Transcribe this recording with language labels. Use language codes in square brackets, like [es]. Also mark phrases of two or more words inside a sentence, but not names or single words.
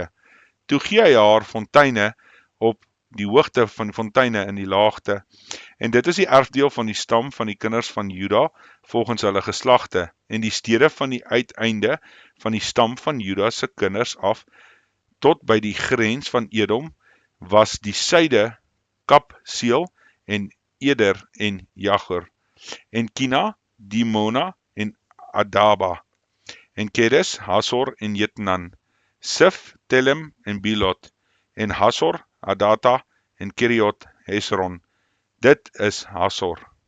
[af] Toe gee hy haar fonteine op die hoogte van die fonteine in die laagte. En dit is die erfdeel van die stam van die kinders van Juda, volgens hulle geslagte, en die stede van die uiteinde van die stam van Juda se kinders af, tot by die grens van Edom, was die suide Kapseel en Eder en Jagur, en Kina, Dimona en Adaba, en Kedes, Hasor en Jetnan, Sif, Telem en Bilot, en Hasor, Adata en Kiriot Hesron, dit is Hasor.